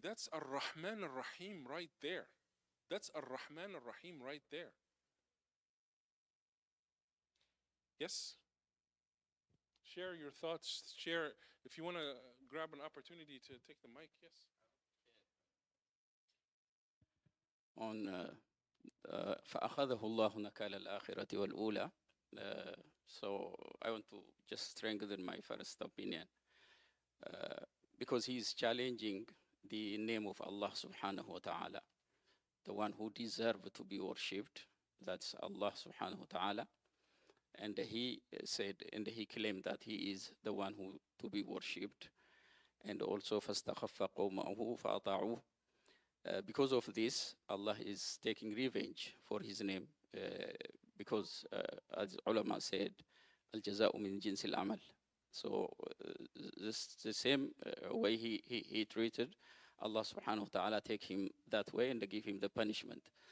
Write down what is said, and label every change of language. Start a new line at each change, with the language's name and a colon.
English: That's Ar-Rahman Ar-Rahim right there. That's Ar-Rahman Ar-Rahim right there. Yes? Share your thoughts. Share, if you want to grab an opportunity to take the mic, yes?
Arabic: On فأخذه الله نكال الآخرة والأولى.
English: So I want to just strengthen my first opinion, because he's challenging the name of Allah subhanahu wa ta'ala, the one who deserves to be worshipped. That's Allah subhanahu wa ta'ala. and he said, and he claimed that he is the one who to be worshipped. And also
Arabic: فَاسْتَخَفَّ قَوْمَهُ فَأَطَاعُوهُ.
English: Because of this, Allah is taking revenge for his name, because as ulama said, al-jaza'u min jinsil amal. So this the same way he treated, Allah subhanahu wa ta'ala take him that way and give him the punishment.